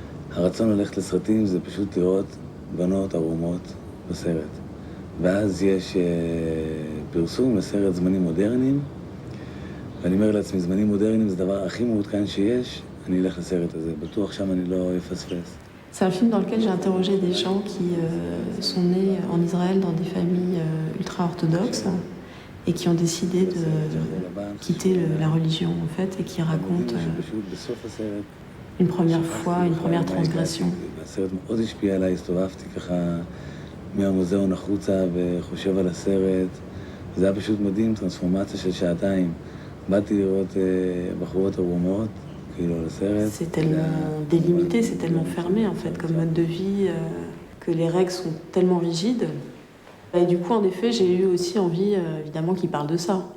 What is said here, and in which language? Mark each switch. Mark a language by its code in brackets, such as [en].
[he] הרצון ללכת לסרטים זה פשוט לראות בנות ערומות בסרט. ואז יש פרסום לסרט זמנים מודרניים, ואני אומר לעצמי, זמנים מודרניים זה הדבר הכי מעודכן שיש, אני אלך לסרט הזה, בטוח שם אני לא אפספס. [fr] C'est un film dans lequel j'ai interrogé des gens qui sont nés en Israël dans des familles ultra-orthodoxes et qui ont décidé de quitter la religion, en fait, et qui racontent une première fois, une première transgression. [he] הסרט מאוד השפיע עליי, הסתובבתי ככה מהמוזיאון החוצה וחושב על הסרט. זה היה פשוט מדהים, טרנספורמציה של שעתיים. באתי לראות בחורות ערומות. [fr] C'est tellement délimité, c'est tellement fermé en fait comme mode de vie que les règles sont tellement rigides. Et du coup, en effet, j'ai eu aussi envie, évidemment, qu'il parle de ça.